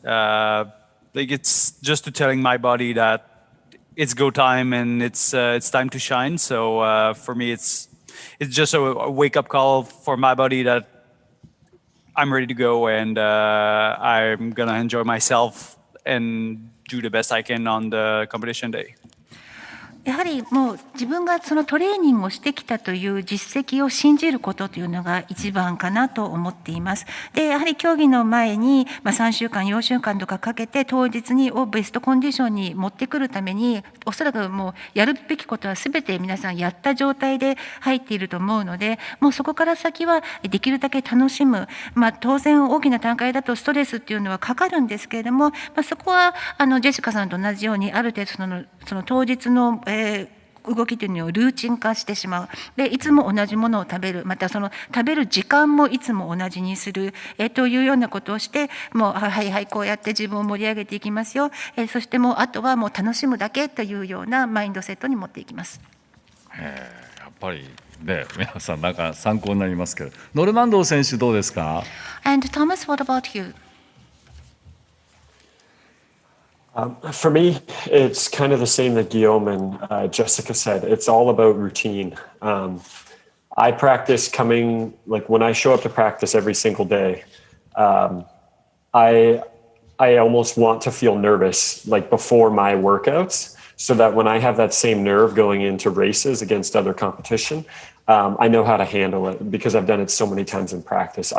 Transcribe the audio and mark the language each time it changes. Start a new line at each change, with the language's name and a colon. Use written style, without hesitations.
English: Like it's just to telling my body that it's go time and it's time to shine. So for me, it's just a wake up call for my body that I'm ready to go and I'm gonna enjoy myself and do the best I can on the competition day.
Japanese: やはりもう自分がそのトレーニングをしてきたという実績を信じることというのが一番かなと思っています。で、やはり競技の前に3週間、4週間とかかけて当日にベストコンディションに持ってくるために、おそらくもうやるべきことは全て皆さんやった状態で入っていると思うので、もうそこから先はできるだけ楽しむ。当然大きな大会だとストレスっていうのはかかるんですけれども、そこはジェシカさんと同じようにある程度その当日の動きというのをルーチン化してしまう。で、いつも同じものを食べる。またその食べる時間もいつも同じにする。というようなことをして、もう、はいはい、こうやって自分を盛り上げていきますよ。そしてもう、あとはもう楽しむだけというようなマインドセットに持っていきます。やっぱりね、皆さんなんか参考になりますけど、ノルマンドー選手どうですか？
English: And Thomas, what about you? For me, it's kind of the same that Guillaume and Jessica said. It's all about routine. I practice coming, like when I show up to practice every single day, I almost want to feel nervous like before my workouts, so that when I have that same nerve going into races against other competition, I know how to handle it because I've done it so many times in practice.